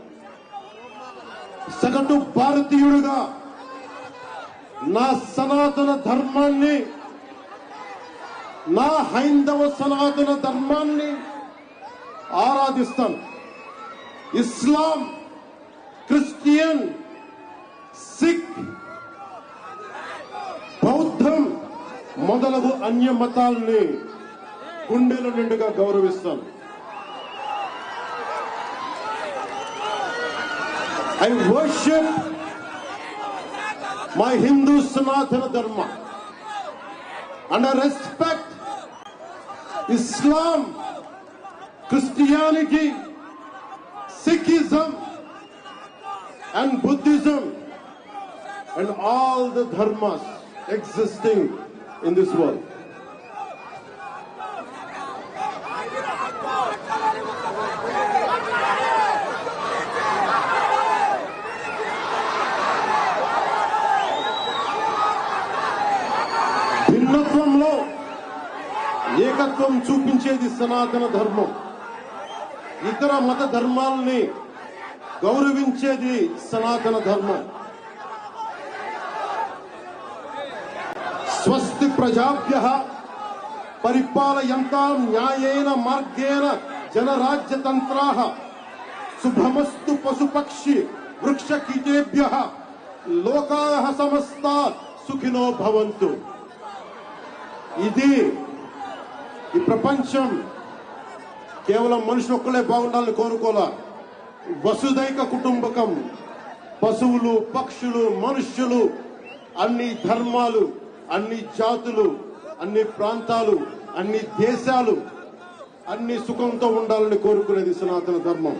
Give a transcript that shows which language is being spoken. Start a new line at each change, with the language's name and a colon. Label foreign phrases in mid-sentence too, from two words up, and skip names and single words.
Telugu: సగటు భారతీయుడిగా నా సనాతన ధర్మాన్ని, నా హైందవ సనాతన ధర్మాన్ని ఆరాధిస్తాను. ఇస్లాం, క్రిస్టియన్, సిక్, బౌద్ధం మొదలగు అన్య మతాల్ని గుండెల నిండుగా గౌరవిస్తాను.
English: I worship my Hindu Sanatana Dharma and I respect Islam, Christianity, Sikhism and Buddhism and all the dharmas existing in this world.
Telugu: భిన్నత్వంలో ఏకత్వం చూపించేది సనాతన ధర్మం. ఇతర మత ధర్మాలని గౌరవించేది సనాతన ధర్మం.
Sanskrit: स्वस्ति प्रजाभ्यः परिपालयन्तां न्यायेन मार्गेण जनराज्यतन्त्राः शुभमस्तु पशुपक्षि वृक्षकीटेभ्यः लोकाः समस्ताः सुखिनो भवन्तु.
Telugu: ఇది ఈ ప్రపంచం కేవలం మనుషులు ఒక్కలే బాగుండాలని కోరుకోలా.
Sanskrit: वसुदैक कुटुम्बकं,
Telugu: పశువులు, పక్షులు, మనుష్యులు, అన్ని ధర్మాలు, అన్ని జాతులు, అన్ని ప్రాంతాలు, అన్ని దేశాలు అన్ని సుఖంతో ఉండాలని కోరుకునేది సనాతన ధర్మం.